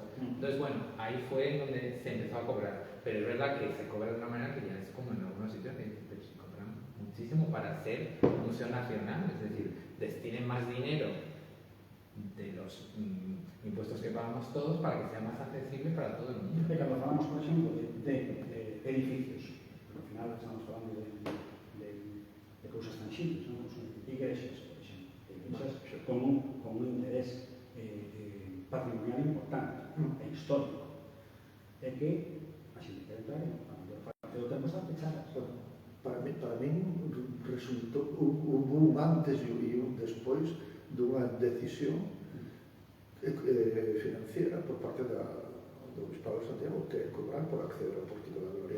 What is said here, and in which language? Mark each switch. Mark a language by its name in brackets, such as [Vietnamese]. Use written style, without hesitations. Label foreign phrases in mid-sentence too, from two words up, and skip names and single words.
[Spanish] Entonces, bueno, ahí fue donde se empezó a cobrar. Pero es verdad que se cobra de una manera que ya es como en algunos sitios que se cobran muchísimo para ser un museo nacional, es decir, destinen más dinero de los impuestos que pagamos todos para que sea más accesible para todo el mundo. Cuando hablamos, por ejemplo, de edificios, al final estamos hablando de cosas tangibles, son iglesias, por ejemplo, iglesias con un interés patrimonial importante e histórico, [Galician] é que a xente quere entrar e a maior parte do tempo están pechadas. Para mí resultou un antes e un despois dunha decisión financiera por parte do Obispado de Santiago, que é cobrar por acceder ao Pórtico da Gloria.